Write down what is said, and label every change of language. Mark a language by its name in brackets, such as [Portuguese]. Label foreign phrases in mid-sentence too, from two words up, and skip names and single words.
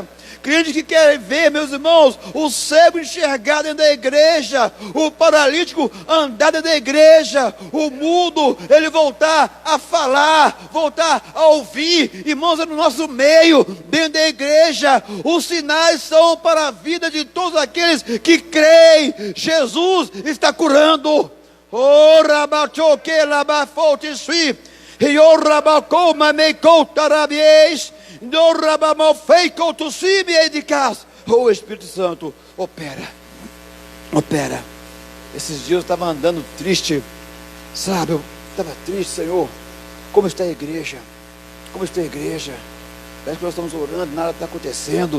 [Portuguese] Crente que quer ver, meus irmãos, o cego enxergar dentro da igreja, o paralítico andar dentro da igreja, o mudo, ele voltar a falar, voltar a ouvir. Irmãos, é no nosso meio, dentro da igreja. Os sinais são para a vida de todos aqueles que creem. Jesus está curando. Oh, rabachoque labafote sui, e o rabacoma me coutarabies. O Espírito Santo opera. Esses dias eu estava andando triste, sabe? Eu estava triste, Senhor. Como está a igreja? Parece que nós estamos orando, nada está acontecendo.